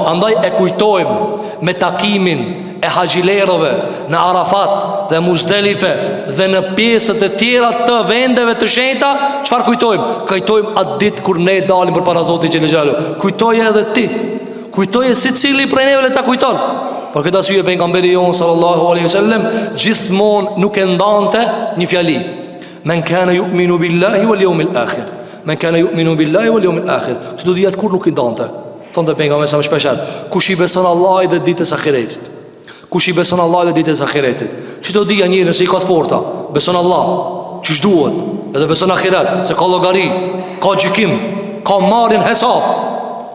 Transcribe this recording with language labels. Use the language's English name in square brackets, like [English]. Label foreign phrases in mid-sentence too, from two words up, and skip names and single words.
[Albanian] Andaj e kujtojmë me takimin e haxhilerëve në Arafat dhe Muzdelife dhe në pjesët e tjera të vendeve të shenjta. Çfarë kujtojmë? Kujtojmë atë ditë kur ne dalim përpara Zotit [Arabic] جل جلاله. [Albanian] Kujtoje edhe ti. Kujtoje secili prej neve le ta kujton. Për këtë arsye pejgamberi jon [Arabic] صلى الله عليه وسلم [Albanian] gjithmonë nuk e ndante një fjali. [Arabic] من كان يؤمن بالله واليوم الآخر من كان يؤمن بالله واليوم الآخر. Men kana yu'minu billahi wal yawmil akhir. [Albanian] Të do diat kur nuk i ndante. Thonë pejgamberi sa më shpeshher, kush i beson Allahit dhe ditës ahiretit. Kush i beson Allahit dhe ditës ahiretit. Çi do dia njëri se i ka të forta, beson Allah, ç'sh duhet, edhe beson ahiret, se ka llogari, ka gjykim, ka marrin hesab.